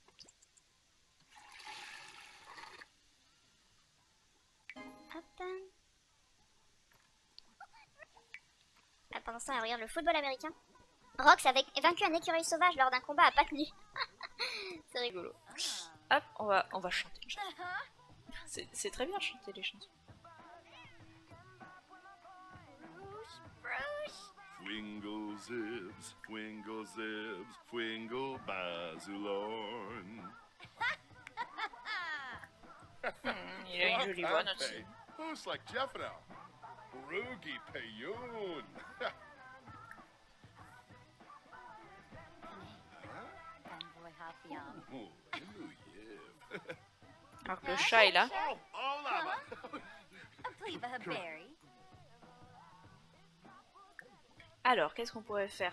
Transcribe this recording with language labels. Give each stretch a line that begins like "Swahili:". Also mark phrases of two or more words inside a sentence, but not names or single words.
French: Hop. Ah, pendant ce temps, elle regarde le football américain. Rox avait vaincu un écureuil sauvage lors d'un combat à pattes nues. C'est rigolo. Hop, on va chanter une chanson. C'est très bien chanter les chansons. Fwingle zibs, fwingle bazulorn. Il a une jolie voix, notre fille. Who's like Jeffno? Rugi Payoon. Alors que le chat est là. Alors, qu'est-ce qu'on pourrait faire?